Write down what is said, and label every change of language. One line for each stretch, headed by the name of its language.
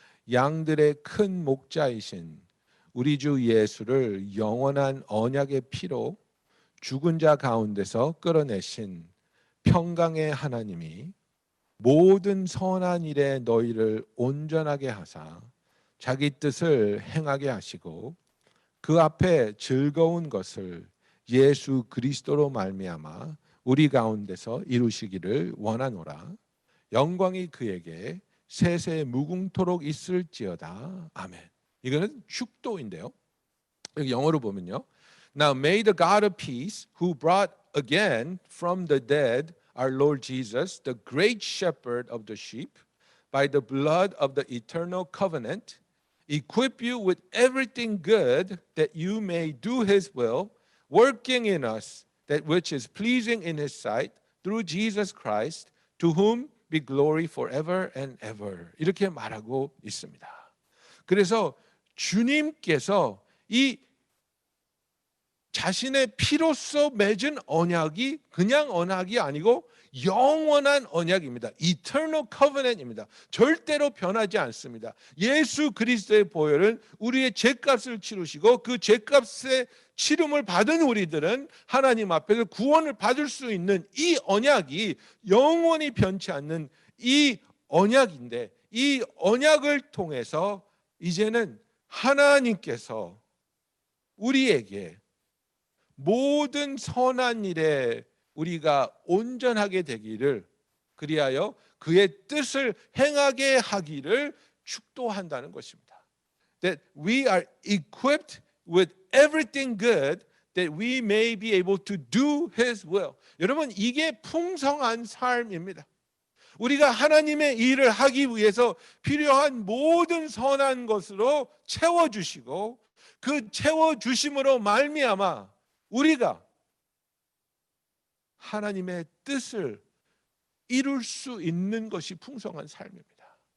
Korean: 양들의 큰 목자이신 우리 주 예수를 영원한 언약의 피로 죽은 자 가운데서 끌어내신 평강의 하나님이 모든 선한 일에 너희를 온전하게 하사 자기 뜻을 행하게 하시고 그 앞에 즐거운 것을 예수 그리스도로 말미암아 우리 가운데서 이루시기를 원하노라. 영광이 그에게 세세 무궁토록 있을지어다. 아멘. 이거는 축도인데요. 여기 영어로 보면요.
English: Now may the God of peace, who brought again from the dead our Lord Jesus, the great shepherd of the sheep, by the blood of the eternal covenant, equip you with everything good that you may do his will, working in us that which is pleasing in his sight, through Jesus Christ, to whom be glory forever and ever.
Korean: 이렇게 말하고 있습니다. 그래서 주님께서 이 자신의 피로써 맺은 언약이 그냥 언약이 아니고 영원한 언약입니다. Eternal Covenant입니다. 절대로 변하지 않습니다. 예수 그리스도의 보혈은 우리의 죄값을 치르시고 그 죄값의 치름을 받은 우리들은 하나님 앞에서 구원을 받을 수 있는 이 언약이 영원히 변치 않는 이 언약인데, 이 언약을 통해서 이제는 하나님께서 우리에게 모든 선한 일에 우리가 온전하게 되기를, 그리하여 그의 뜻을 행하게 하기를 축도한다는 것입니다.
English: That we are equipped with everything good that we may be able to do his will.
Korean: 여러분, 이게 풍성한 삶입니다. 우리가 하나님의 일을 하기 위해서 필요한 모든 선한 것으로 채워주시고, 그 채워주심으로 말미암아 우리가 하나님의 뜻을 이룰 수 있는 것이 풍성한 삶입니다.